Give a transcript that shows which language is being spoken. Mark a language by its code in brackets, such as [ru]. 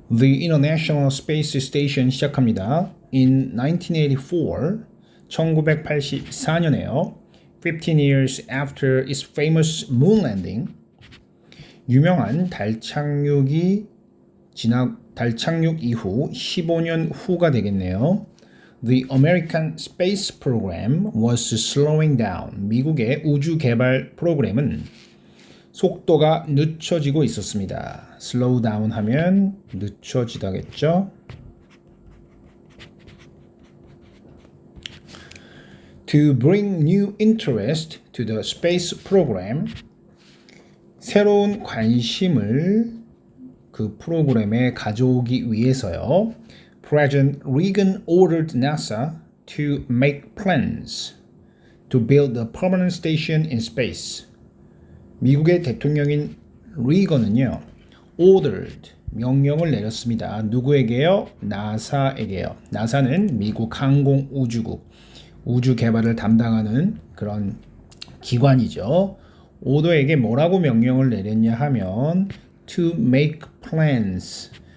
[en] The International Space Station [ko] 시작합니다. [en] In 1984, [ko] 1984년에요. [en] 15 years after its famous moon landing, [ko] 유명한 달 착륙 이후 15년 후가 되겠네요. [en] The American Space Program was slowing down. [ko] 미국의 우주 개발 프로그램은 속도가 늦춰지고 있었습니다. [en] slow down [ko] 하면 늦춰지다겠죠. [en] To bring new interest to the space program, [ko] 새로운 관심을 그 프로그램에 가져오기 위해서요. [en] President Reagan ordered NASA to make plans to build a permanent station in space. [ko] 미국의 대통령인 리건은요, ordered, 명령을 내렸습니다. 누구에게요? 나사에게요. 나사는 미국 항공우주국, 우주 개발을 담당하는 그런 기관이죠. 오더에게 뭐라고 명령을 내렸냐 하면 [en] to make plans.